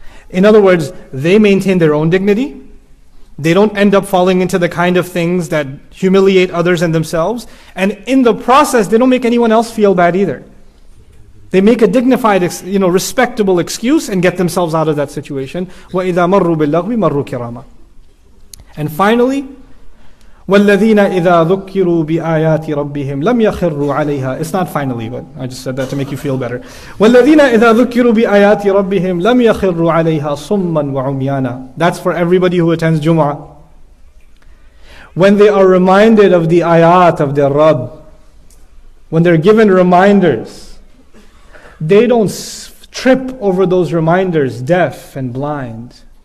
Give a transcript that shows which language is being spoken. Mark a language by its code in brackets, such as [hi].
[en] In other words, they maintain their own dignity. They don't end up falling into the kind of things that humiliate others and themselves. And in the process, they don't make anyone else feel bad either. They make a dignified, respectable excuse and get themselves out of that situation. [ar] وَإِذَا مَرُّوا بِاللَّغْوِ مَرُّوا كِرَامًا. [en] And finally, [ar] وَالَّذِينَ إِذَا ذُكِّرُوا بِآيَاتِ رَبِّهِمْ لَمْ يَخِرُّوا عَلَيْهَا. [en] It's not finally, but I just said that to make you feel better. [ar] وَالَّذِينَ إِذَا ذُكِّرُوا بِآيَاتِ رَبِّهِمْ لَمْ يَخِرُّوا عَلَيْهَا صُمًّا وَعُمْيَانًا. [en] That's for everybody who attends Jumu'ah. When they are reminded of the ayat of their Rabb, when they're given reminders, they don't trip over those reminders, deaf and blind.